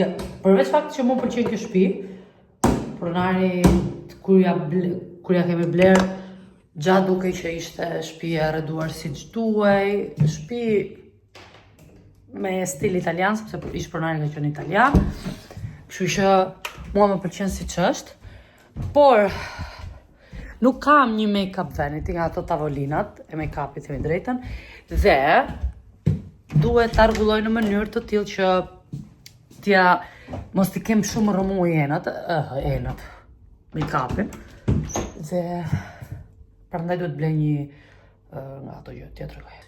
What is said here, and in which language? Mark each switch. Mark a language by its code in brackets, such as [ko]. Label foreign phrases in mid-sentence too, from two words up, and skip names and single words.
[sq] Përveç faktit që mua pëlqen kjo shtëpi, pronari kur ja kemi bler, gjatë duke që ishte shtëpi e rreduar siç duhej, shtëpi me stil italian, sepse ish pronari ka qenë italian. Kështu që mua më pëlqen siç është. Por nuk kam një [en] make-up vanity [sq] nga ato tavolinat e make-upit, themi drejtën, dhe duhet ta rregulloj në mënyrë të tillë që mos t'i kem shumë rëmu enët make-upin, dhe prandaj duhet blej një nga ato gjë tjetër kaj.